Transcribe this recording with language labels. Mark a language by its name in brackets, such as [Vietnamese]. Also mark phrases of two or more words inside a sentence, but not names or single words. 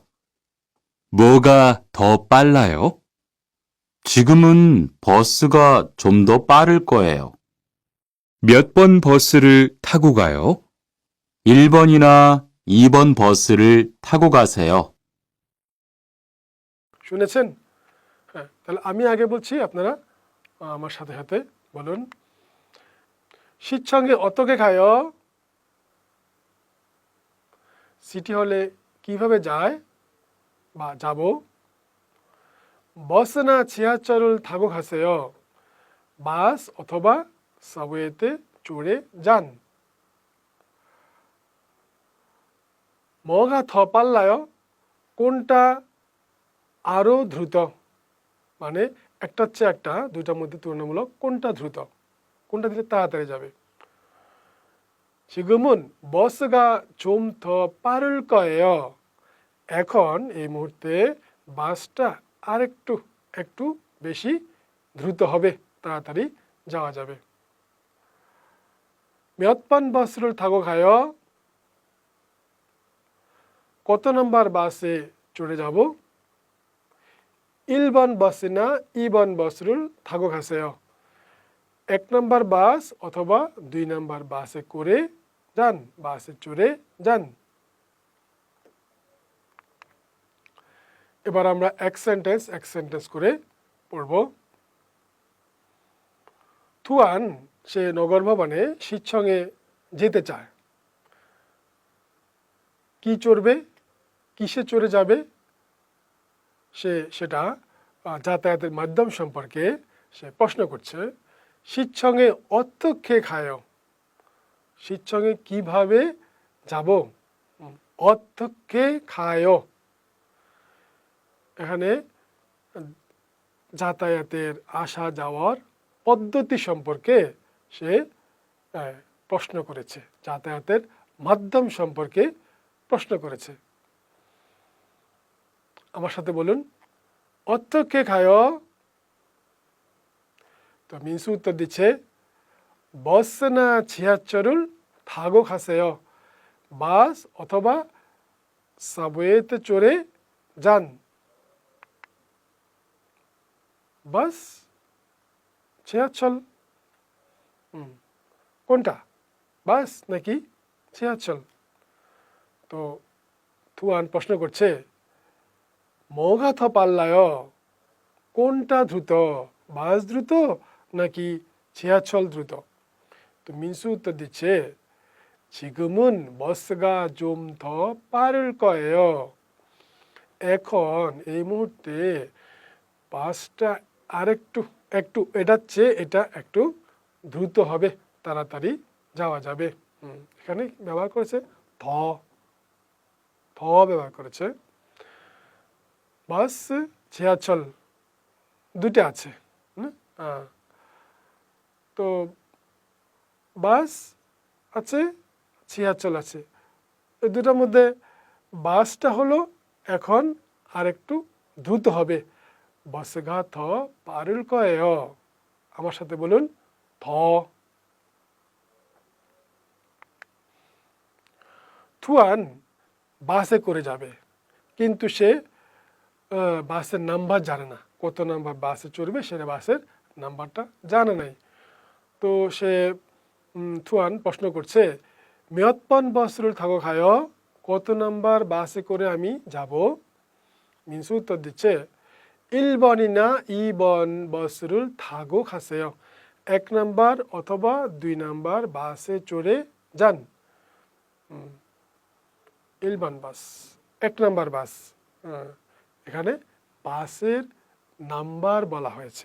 [Korean] 뭐가 더 빨라요? 지금은 버스가 좀 더 빠를 거예요. 몇 번 버스를 타고 가요? 1번이나 2번 버스를 타고 가세요. [Bangla] শুনেছেন? হ্যাঁ, তাহলে আমি আগে বলছি, আপনারা আমার সাথে সাথে বলুন। [Korean] 시청에 어떻게 가요? [Bangla] সিটি হলে কিভাবে যায় বা যাব? [Korean] 버스나 지하철을 타고 가세요. [Bangla] বাস অথবা সাবওয়েতে চড়ে যান। [Korean] 뭐가 더 빨라요? [Bangla] কোনটা আরো দ্রুত? মানে একটার চেয়ে একটা, দুটার মধ্যে তুলনামূলক কোনটা দ্রুত, কোনটা দিলে তাড়াতাড়ি যাবে? [Korean] 지금은 버스가 좀 더 빠를 거예요. [Bangla] এখন এই মুহূর্তে বাসটা একটু বেশি দ্রুত হবে, তাড়াতাড়ি যাওয়া যাবে। [Korean] 몇 번 버스를 타고 가요? [Bangla] কত নম্বর বাসে চড়ে যাব? [Korean] 1번 버스나 2번 버스를 타고 가세요. [Bangla] 1নম্বর বাস অথবা 2 নম্বর বাসে করে যান, বাসে চড়ে যান। এবার আমরা এক সেন্টেন্স করে পড়ব। থুয়ান সে নগর ভবনে 시청에 যেতে চায়। কি চড়বে, কিসে চড়ে যাবে? সেটা যাতায়াতের মাধ্যম সম্পর্কে সে প্রশ্ন করছে। [Korean] 시청에 어떻게 가요? 시청에 [Bangla] কিভাবে যাব? [Korean] 어떻게 가요? [Bangla] এখানে যাতায়াতের আসা যাওয়ার পদ্ধতি সম্পর্কে সে প্রশ্ন করেছে, যাতায়াতের মাধ্যম সম্পর্কে প্রশ্ন করেছে। আমার সাথে বলুন, [Korean] 어떻게 가요? [Bangla] তো 민수 উত্তর দিচ্ছে, [Korean] 버스나 지하철을 타고 가세요. [Bangla] বাস অথবা সাবওয়েতে চড়ে যান। বাস, 지하철, কোনটা, বাস নাকি 지하철? তো থুয়ান প্রশ্ন করছে, [Korean] 뭐가 더 빨라요? [Bangla] কোনটা দ্রুত, বাস দ্রুত নাকি 지하철 দ্রুত? তো 민수 উত্তর দিচ্ছে, [Korean] 지금은 버스가 좀 더 빠를 거예요. [Bangla] এখন এই মুহূর্তে বাসটা একটু এটার চেয়ে এটা একটু দ্রুত হবে, তাড়াতাড়ি যাওয়া যাবে। এখানে ব্যবহার করেছে ধ ব্যবহার করেছে। বাস, 지하철 দুটো আছে। তো বাস আছে, 지하철 আছে, এই দুটার মধ্যে বাসটা হলো এখন আরেকটু দ্রুত হবে। [Korean] 버스가 더 빠를 거예요. [Bangla] আমার সাথে বলুন, 더। থুয়ান বাসে করে যাবে, কিন্তু সে বাসের নাম্বার জানে না, কত নাম্বার বাসে চড়বে সেটা বাসের নাম্বারটা জানে নাই। তো সে থুয়ান প্রশ্ন করছে, [Korean] 몇 번 버스를 타고 가요? [Bangla] কত নাম্বার বাসে করে আমি যাব? 민수 উত্তর দিচ্ছে, [Korean] 1번이나 2번 버스를 타고 가세요. [Bangla] 1 নাম্বার অথবা 2 নাম্বার বাসে চড়ে যান। 1번 বাস, 1 নাম্বার বাস। এখানে বাসের নাম্বার বলা হয়েছে।